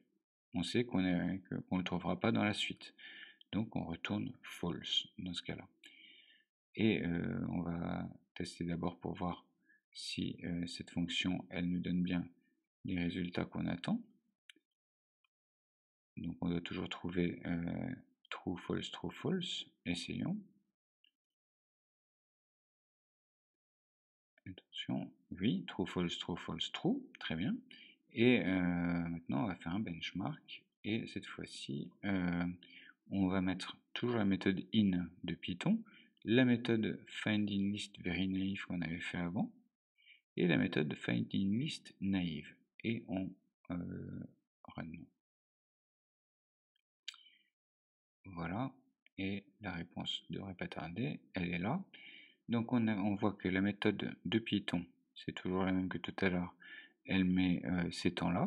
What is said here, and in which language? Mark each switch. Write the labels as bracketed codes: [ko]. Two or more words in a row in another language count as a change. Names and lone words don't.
[fr] On sait qu'on ne le trouvera pas dans la suite. Donc on retourne false dans ce cas-là. Et on va tester d'abord pour voir si cette fonction, elle nous donne bien les résultats qu'on attend. Donc on doit toujours trouver [en] true, false, true, false. [fr] Essayons. Attention, oui, [en] true, false, true, false, true, [fr] très bien. Et maintenant on va faire un benchmark, et cette fois-ci on va mettre toujours la méthode in de Python, la méthode findInList [en] very naive [fr] qu'on avait fait avant, et la méthode findInList naive, et on run. Voilà, et la réponse ne devrait pas tarder, elle est là. Donc on voit que la méthode de Python, c'est toujours la même que tout à l'heure, elle met ces temps-là.